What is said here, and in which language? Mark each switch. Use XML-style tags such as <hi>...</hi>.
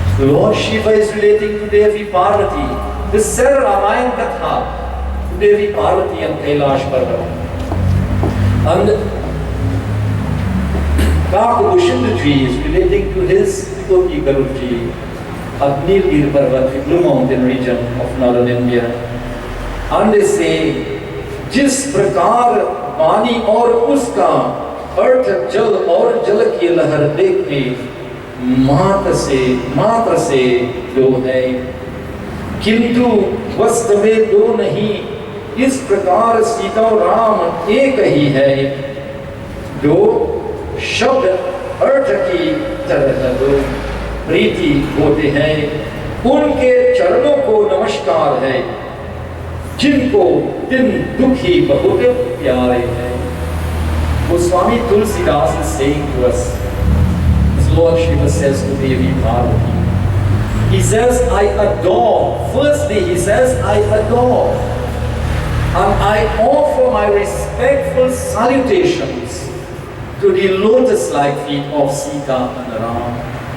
<en>Lord Shiva is relating to Devi Parvati. This said Ramayan Katha to Devi Parvati and Kailash Parvat. And Kakabhushindaji is relating to his Koti Garuji at Nilgiri Parvat, the Blue Mountain region of northern India. And they say,</en> <hi>जिस प्रकार पानी और उसका अर्थ जल और जल की लहर देख के मात्र से दो है, किंतु वस्तु में दो नहीं, इस प्रकार सीता और राम एक ही है, दो शब्द अर्थ की तरह दो प्रीति होते हैं, उनके चरणों को नमस्कार है, जिनको दिन दुखी बहुत प्यारे हैं.</hi> <en>Goswami Tulsidas is saying to us, as Lord Shiva says to Devi Parvati, he says, I adore. Firstly, he says, I adore. And I offer my respectful salutations to the lotus-like feet of Sita and Ram.</en>